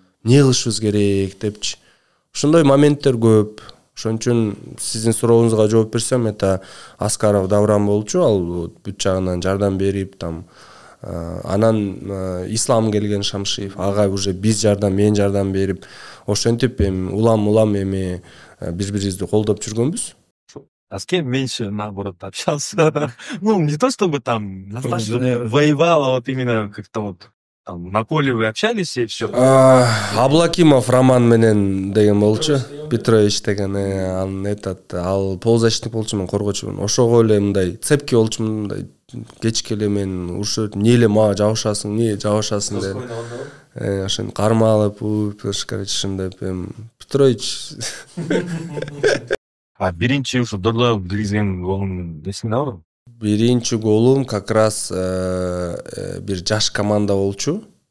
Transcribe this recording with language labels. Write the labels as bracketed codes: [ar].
[ky] Не кылышыбыз керек депчи. Ошондой моменттер көп. Ошон үчүн сиздин сурооңузга жооп берсем, это Аскаров Давран болчу, ал бүт жагынан жардам берип, там анан Ислам келген Шамшиев, ага уже мен жардам берип, ошентип эми улам эми бири-бирибизди колдоп жүргөнбүз. [ru] А с кем меньше, наоборот, общался? Ну, не то чтобы там достаточно воевал, а вот именно как-то вот там на поле вы общались и все. [ky] Аблакимов Роман менен деген болчу, Петрович деген, ал полузащитник болчу, мен коргоочумун. Ошого эле мындай цепки болчу, мындай кечке эле мен урушуп, эмне эле мага жабышасың деп. Ошон кармалып, короче, ушундай Петрович. А биринчи ушу Дордойго киргизген голуң эсиңде барбы? Биринчи голум как раз бир жаш команда болчу.